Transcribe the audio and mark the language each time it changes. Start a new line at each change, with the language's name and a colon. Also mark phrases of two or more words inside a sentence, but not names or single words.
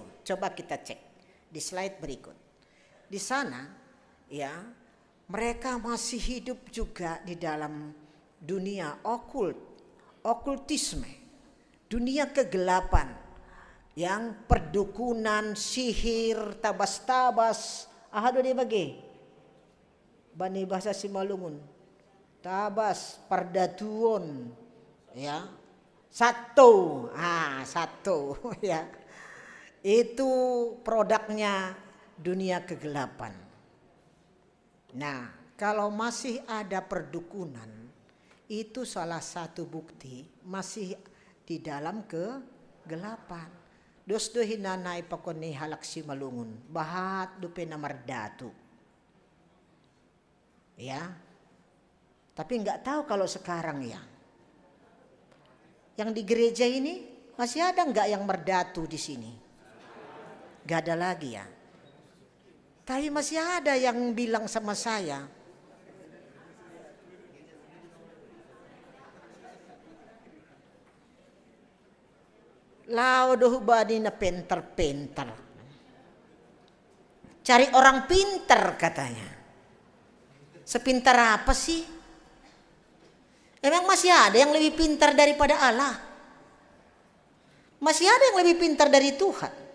Indonesian: Coba kita cek di slide berikut. Di sana, ya, mereka masih hidup juga di dalam dunia okultisme, dunia kegelapan, yang perdukunan, sihir, tabas-tabas, ahado di bagi, bani bahasa Simalungun, tabas, pardatuon, ya, satu, ya, itu produknya dunia kegelapan. Nah, kalau masih ada perdukunan, itu salah satu bukti masih di dalam kegelapan.
Batak Simalungun: Dos do hinanay pakoni halak Simalungun, bahat dupe na mardatu.
Indonesian: Ya. Tapi enggak tahu kalau sekarang ya. Yang di gereja ini masih ada enggak yang merdatu di sini? Enggak ada lagi ya. Tapi masih ada yang bilang sama saya,
Batak Simalungun: Lao doh badi na pinter-pinter.
Indonesian: Cari orang pinter katanya. Sepintar apa sih? Emang masih ada yang lebih pintar daripada Allah? Masih ada yang lebih pintar dari Tuhan?